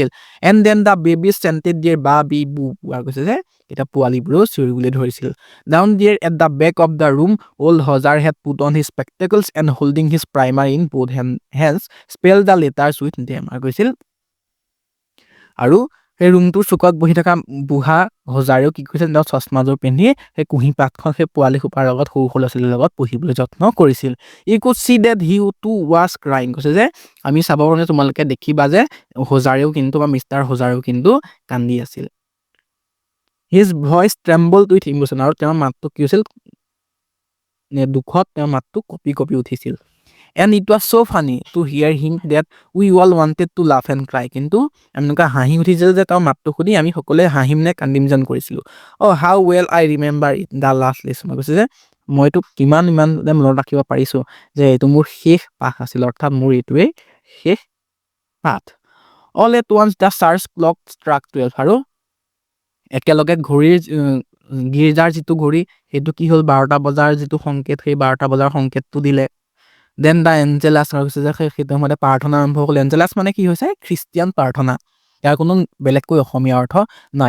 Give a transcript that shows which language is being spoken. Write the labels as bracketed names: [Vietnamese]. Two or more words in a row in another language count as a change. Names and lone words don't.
[English] And then the babies chanted their ba bi bu. [Assamese] কোৱা গৈছে যে এটা পোৱালিবোৰেও চিঞৰিবলৈ ধৰিছিল। [English] Down there at the back of the room, old Hozar had put on his spectacles and holding his primer in both hands spelled the letters with them. [Assamese] আৰু কৈছিল আৰু সেই ৰুমটোৰ চুকত বহি থকা বুঢ়া হজাৰেও কি কৰিছিল, তেওঁ চশমাযোৰ পিন্ধি সেই কুঁহি পাতখন সেই পোৱালি সোপাৰ লগত, সৰু ল'ৰা ছোৱালীৰ লগত পঢ়িবলৈ যত্ন কৰিছিল। [English] You could see that he too was crying. [Assamese] কৈছে যে আমি চাব পাৰোঁ, তোমালোকে দেখিবা যে হজাৰেও কিন্তু বা মিষ্টাৰ হজাৰেও কিন্তু কান্দি আছিল। [English] His voice trembled with emotion. [Assamese] আৰু তেওঁৰ মাতটো কি হৈছিল, দুখত তেওঁৰ মাতটো কঁপি উঠিছিল। [English] And it was so funny to hear him that we all wanted to laugh and cry. [Assamese] কিন্তু এনেকুৱা হাঁহি উঠিছিল যে তাৰ মাতটো শুনি আমি সকলোৱে হাঁহিম নে কান্দিম যেন কৰিছিলোঁ। [English] Oh, how well I remember it, the last lesson। [Assamese] কৈছে যে মইতো কিমান ইমান মনত ৰাখিব পাৰিছোঁ যে এইটো মোৰ শেষ পাঠ আছিল, অৰ্থাৎ মোৰ এইটোৱেই শেষ পাঠ। [English] All at once the church clock struck 12 [Assamese] আৰু একেলগে ঘড়ীৰ গীৰ্জাৰ যিটো ঘড়ী সেইটো কি হ'ল 12টা বজাৰ যিটো সংকেত, সেই 12টা বজাৰ সংকেতটো দিলে। [English] Then the Angelus [Assamese] হৈছে যে সেইটো সময়তে প্ৰাৰ্থনা আৰম্ভ হ'ল। এঞ্জেলাছ মানে কি হৈছে খ্ৰীষ্টিয়ান প্ৰাৰ্থনা, ইয়াৰ কোনো বেলেগকৈ অসমীয়া অৰ্থ নাই।